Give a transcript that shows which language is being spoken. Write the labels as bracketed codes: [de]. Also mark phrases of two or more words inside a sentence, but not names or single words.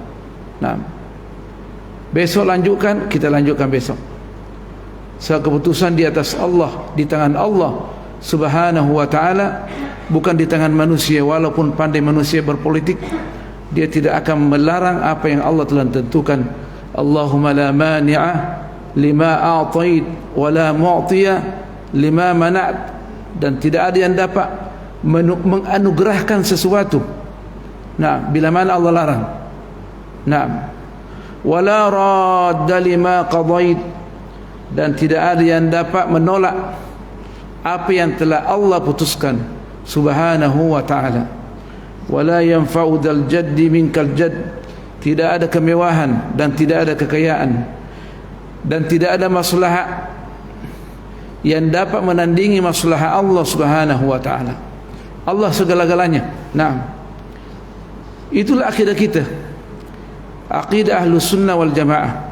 [id] Nah, besok lanjutkan, kita lanjutkan besok. Sebab keputusan di atas Allah, di tangan Allah [ar] سبحانه وتعالى, [id] bukan di tangan manusia. Walaupun pandai manusia berpolitik, dia tidak akan melarang apa yang Allah telah tentukan. [ar] اللهم لا مانع لما أعطيت ولا معطي لما منعت. [id] Dan tidak ada yang dapat menganugerahkan sesuatu, nah, bila mana Allah larang. [ar] Nah, ولا راد لما قضيت. [id] Dan tidak ada yang dapat menolak apa yang telah Allah putuskan [ar] سبحانه وتعالى. ولا ينفع ذا الجد منك الجد. [id] Tidak ada kemewahan dan tidak ada kekayaan dan tidak ada maslahat yang dapat menandingi maslahat Allah [ar] سبحانه وتعالى. [id] Allah segala-galanya. Nah, itulah akidah kita, akidah [ar] أهل السنة والجماعة.